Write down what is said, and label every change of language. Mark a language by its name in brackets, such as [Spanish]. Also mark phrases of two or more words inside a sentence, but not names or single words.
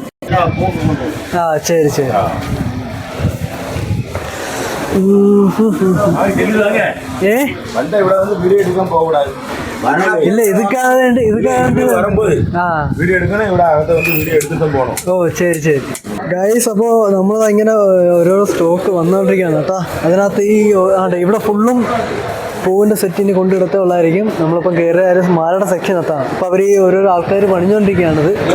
[Malayalam] ആ ശരി ശരി. ഏ [Tamil] ഇവിടെ வந்து வீடியோ எடுக்க போக கூடாது. [Malayalam] ഇല്ല ഇതൊക്കെ വീഡിയോ എടുക്കണം, ഇവിടെ അകത്ത് വന്ന് വീഡിയോ എടുത്തിട്ട് പോകണം. ഓ ശരി ശരി ഗൈസ്. അപ്പോൾ നമ്മൾ ഇങ്ങനെ ഓരോരോ സ്റ്റോക്ക് വന്നുകൊണ്ടിരിക്കുകയാണ് കേട്ടോ. അതിനകത്ത് ഈ ഇവിടെ ഫുള്ളും പൂവിൻ്റെ സെറ്റിന് കൊണ്ടിടത്തേ ഉള്ളതായിരിക്കും. നമ്മളിപ്പം കയറിയ കാര്യം മാലയുടെ സെക്ഷൻ എത്താണ്. അപ്പോൾ അവർ ഈ ഓരോരോ ആൾക്കാർ പണിഞ്ഞുകൊണ്ടിരിക്കുകയാണിത്.